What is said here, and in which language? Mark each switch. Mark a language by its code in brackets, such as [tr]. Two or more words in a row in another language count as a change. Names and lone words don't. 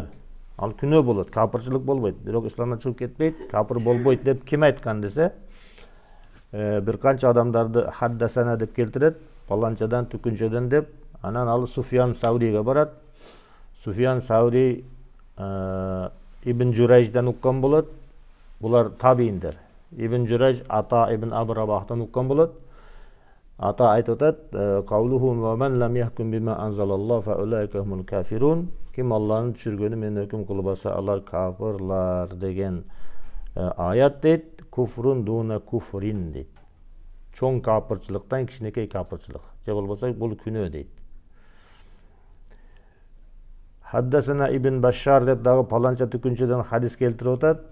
[ky] Ал күнөө болот, капырчылык болбойт. Бирок исламдан чыгып кетпейт, капыр болбойт деп ким айткан десе, бир канча адамдарды хаддасана деп келтирет, паланчадан, түкүнчөдөн деп, анан ал Суфиян Сауриге барат. Суфиян Саури Ибн Журайждан уккан болот. Булар табииндер. Ибн Журайж Ата ибн Абу Рабахтан уккан болот. Ата айтып атат, [ar] "قولهم ومن لم يحكم بما أنزل الله فأولئك هم الكافرون." [ky] Ким Алланын түшүргөнү менен өкүм кылбаса, алар кафирлар деген аят дейт. [ar] كفر دون كفر [ky] дейт. Чоң капырчылыктан кичинекей капырчылык. Же болбосо бул күнөө дейт. Хаддасана Ибн Башшар деп дагы паланча түкүнчөдөн хадис келтирип атат.